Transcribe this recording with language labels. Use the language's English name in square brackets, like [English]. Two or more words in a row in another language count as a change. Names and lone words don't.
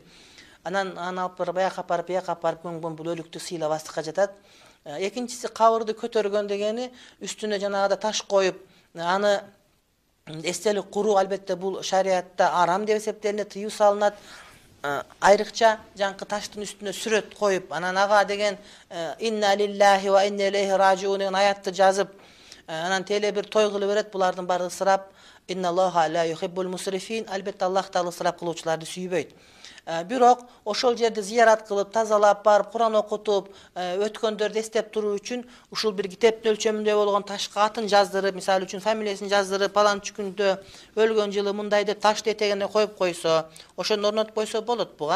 [Kyrgyz] Анан аны алып барып бияка апарып көмгөн бул өлүктү сыйлап астыкка жатат. Экинчиси, кабырды көтөргөн дегени үстүнө жанагыда таш коюп, аны эстелик куруу, албетте бул шариатта арам деп эсептелинет, тыюу салынат. Айрыкча жанкы таштын үстүнө сүрөт коюп, анан ага деген [Arabic] إنا لله وإنا إليه راجعون [Kyrgyz] деген аятты жазып, анан теле бир той кылып берет, булардын баары ысырап. [Arabic] إن الله لا يحب المسرفين, [Kyrgyz] албетте Аллах таала ысырап кылуучуларды сүйбөйт. Бирок ошол жерди зиярат кылып, тазалап барып, Куран окутуп, өткөндөрдү эстеп туруу үчүн ушул бир китептин өлчөмүндө болгон ташка атын жаздырып, мисалы үчүн фамилиясын жаздырып, паланчы күндө өлгөн жылы мындай деп ташты этегине коюп койсо, ошону орнотуп койсо болот буга.